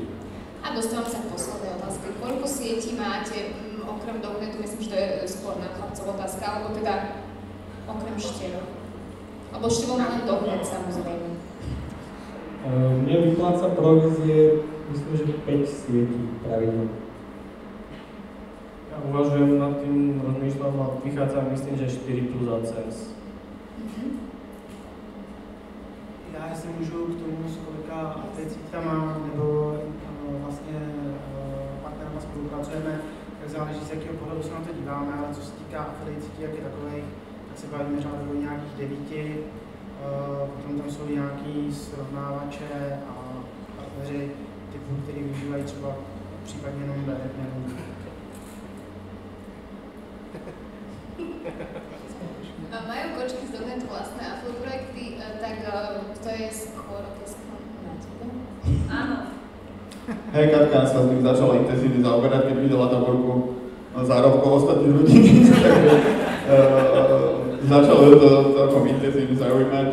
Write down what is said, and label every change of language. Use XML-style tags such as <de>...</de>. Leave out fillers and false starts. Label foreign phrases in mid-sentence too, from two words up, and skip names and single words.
<sk>A dostávam sa k poslednej otázke. Koľko sietí máte, okrem Dognetu, myslím, že to je skôr na chlapcov otázka, alebo teda okrem Števov? Alebo Števov má len Dognet, samozrejme. Mne vypláca provízie, myslím, že 5 sietí pravidelne. Uvažujem nad tým, rozmýšľam a vychádzam, myslím, že 4 plus AdSense.</sk> <cs>Já jestli můžu k tomu, s kolika affiliatama nebo vlastně partnerama spolupracujeme, tak záleží, z jakého pohledu se na to díváme, ale co se týká affiliate jak je takových, tak se bavíme řádově nějakých 9, potom tam jsou nějaký srovnávače a partneři typu, který využívají třeba případně jenom direct nebo</cs> <sk>Majú kočky z Dognetu vlastné affiliate projekty, tak to je skôr otázka na teba. Áno. Hej, Katka sa s tým začala intenzívne zaoberať, keď videla taborku zárobkov ostatných ľudí, takže začalo to celkom intenzívne zaujímať.</sk>